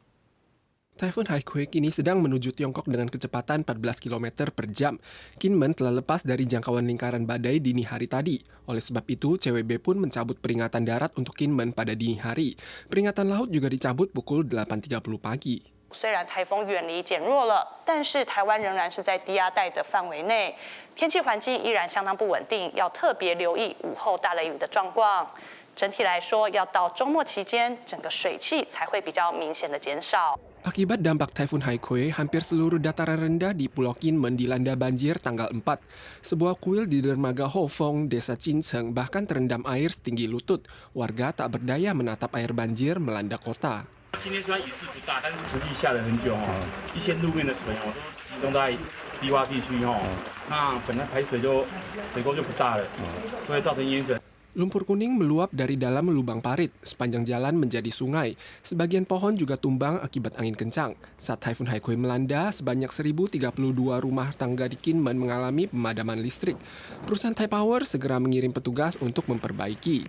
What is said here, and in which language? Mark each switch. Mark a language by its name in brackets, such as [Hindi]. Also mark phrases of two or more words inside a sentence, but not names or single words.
[Indonesian] Taifun Haikui kini sedang menuju Tiongkok dengan kecepatan 14 km per jam. Kinmen telah lepas dari jangkauan lingkaran badai dini hari tadi. Oleh sebab itu, CWB pun mencabut peringatan darat untuk Kinmen pada dini hari. Peringatan laut juga dicabut pukul 8.30 pagi. [Chinese] 虽然台风远离减弱了，但是台湾仍然是在低压带的范围内，天气环境依然相当不稳定，要特别留意午后大雷雨的状况。整体来说，要到周末期间，整个水汽才会比较明显的减少。 [Indonesian] Akibat dampak Taifun Haikui, hampir seluruh dataran rendah di Pulau Kinmen dilanda banjir tanggal 4. Sebuah kuil di dermaga Hofong, Desa Cinceng, bahkan terendam air setinggi lutut. Warga tak berdaya menatap air banjir melanda kota. [Chinese] 今天虽然雨势不大，但是持续下了很久一些路面的水都集中在低洼地区那本来排水沟就不大了，所以造成淹水。 [Indonesian] Lumpur kuning meluap dari dalam lubang parit, sepanjang jalan menjadi sungai. Sebagian pohon juga tumbang akibat angin kencang. Saat Taifun Haikui melanda, sebanyak 1.032 rumah tangga di Kinmen mengalami pemadaman listrik. Perusahaan Taipower segera mengirim petugas untuk memperbaiki.